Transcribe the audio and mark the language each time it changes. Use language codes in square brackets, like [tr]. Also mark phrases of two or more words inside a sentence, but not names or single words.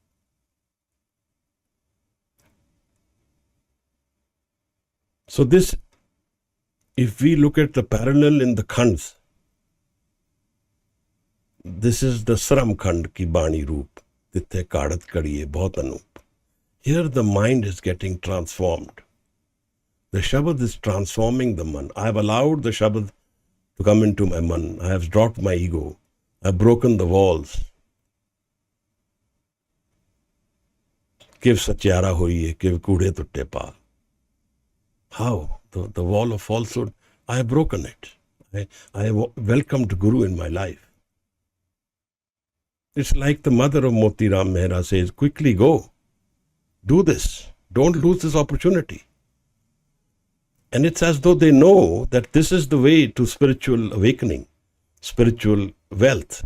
[en] So this, if we look at the parallel in the khands, this is the [pa] ਸਰਮ ਖੰਡ ਕੀ ਬਾਣੀ ਰੂਪੁ. ਤਿਥੈ ਘਾੜਤਿ ਘੜੀਐ ਬਹੁਤੁ ਅਨੂਪੁ. [en] Here the mind is getting transformed. The Shabad is transforming the man. I have allowed the Shabad to come into my man. I have dropped my ego. I have broken the walls. [pa] ਕਿਵ ਸਚਿਆਰਾ ਹੋਈਐ, ਕਿਵ ਕੂੜੈ ਤੁਟੈ ਪਾਲਿ. [en] How? The wall of falsehood, I have broken it. I have welcomed Guru in my life. It's like the mother of Moti Ram Mehra says, quickly go. Do this. Don't lose this opportunity. And it's as though they know that this is the way to spiritual awakening, spiritual wealth.